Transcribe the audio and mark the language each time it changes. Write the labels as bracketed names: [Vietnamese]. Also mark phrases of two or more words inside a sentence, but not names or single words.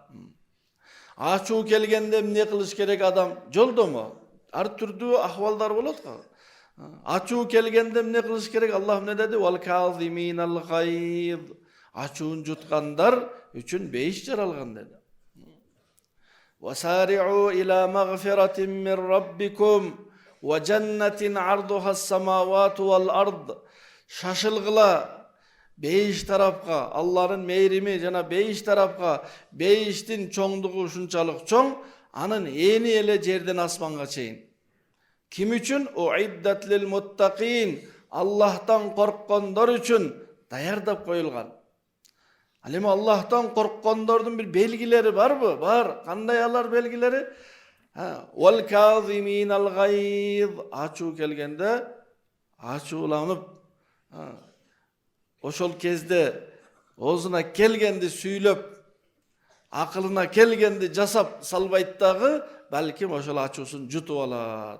[Kyrgyz] Ачуу келгенде эмне кылыш керек адам? Жолдомо. Ар түрдүү ахвалдар болот го. Ачуу келгенде эмне кылыш керек? Аллах эмне деди? [Arabic] والكاظمين الغيظ. [Kyrgyz] Ачуун жуткандар үчүн бейиш жаралган деди. [Arabic] وَسَارِعُوا إِلَى مَغْفِرَةٍ مِّن رَّبِّكُمْ وَجَنَّةٍ عَرْضُهَا السَّمَاوَاتُ وَالْأَرْضِ. [Kyrgyz] Шашылгыла бейиш тарапка, Аллахтын мейрими жана бейиш тарапка, бейиштин чоңдугу ушунчалык чоң, анын эни эле жерден асманга чейин. Ким үчүн? [Arabic] أعدت للمتقين. [Kyrgyz] Аллахтан корккондор үчүн даярдап коюлган. Ал эми Аллахтан корккондордун бир белгилери барбы? Бар. Кандай алар белгилери? [Arabic] والكاظمين الغيظ. [Kyrgyz] Ачуу келгенде ачууланып, ошол кезде оозуна келгенди сүйлөп, акылына келгенди жасап салбайт дагы, балким ошол ачуусун жутуп алат.